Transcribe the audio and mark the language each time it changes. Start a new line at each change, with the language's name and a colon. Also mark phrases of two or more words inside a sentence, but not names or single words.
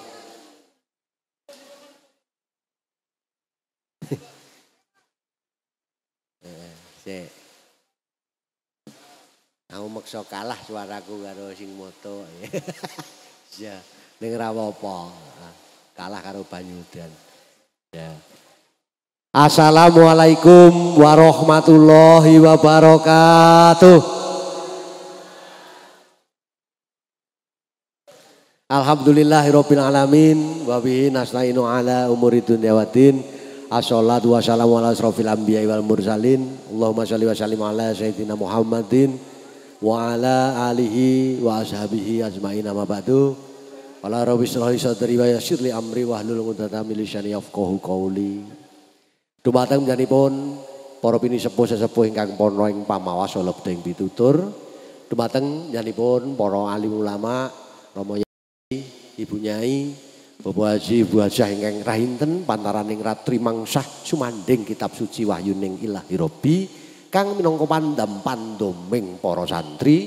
Javanese: Aku maksa kalah suaraku karo sing moto. Ya, ning ra apa. Kalah karo Banyudan. Ya.
Arabic: السلام عليكم ورحمة الله وبركاته. الحمد لله رب العالمين وبه نستعين على أمور الدنيا والدين. الصلاة والسلام على أشرف الأنبياء والمرسلين. اللهم صل وسلم على سيدنا محمد وعلى آله وأصحابه أجمعين أما بعد. ولا رب اشرح لي صدري ويسر لي أمري واحلل عقدة من لساني يفقهوا قولي.
Javanese: Dumateng panjenenganipun para pinisepuh sesepuh ingkang pono ing pamawas lebet ing pitutur. Dumateng panjenenganipun para alim ulama, Rama Yai, Ibu Nyai, Bapak Haji, Ibu Hajah ingkang rahinten pantaraning ratri mangsah sumanding kitab suci wahyuning Ilahi Rabbi kang minangka pandam pandoming para santri.